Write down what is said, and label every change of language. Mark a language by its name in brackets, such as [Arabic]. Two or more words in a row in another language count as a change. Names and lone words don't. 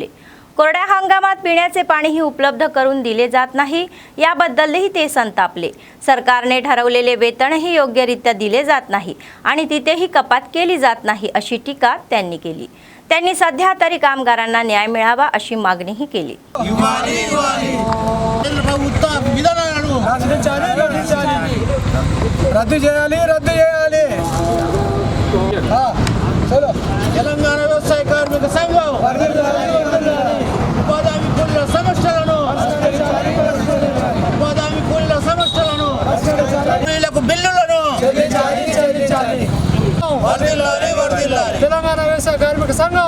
[Marathi] कोरड्या हंगामात पिण्याचे पाणीही उपलब्ध करून दिले जात नाही, याबद्दलही ते संतापले। सरकारने ठरवलेले वेतनही योग्यरित्या दिले जात नाही आणि तिथेही कपात केली जात नाही अशी टीका त्यांनी केली। त्यांनी सध्या तरी कामगारांना न्याय मिळावा अशी मागणीही केली। [Telugu] తెలంగాణ వ్యవసాయ కార్మిక సంఘం ఉపాధి హామీ కూలీల సమస్యలను వీళ్ళకు బిల్లులను తెలంగాణ వ్యవసాయ కార్మిక సంఘం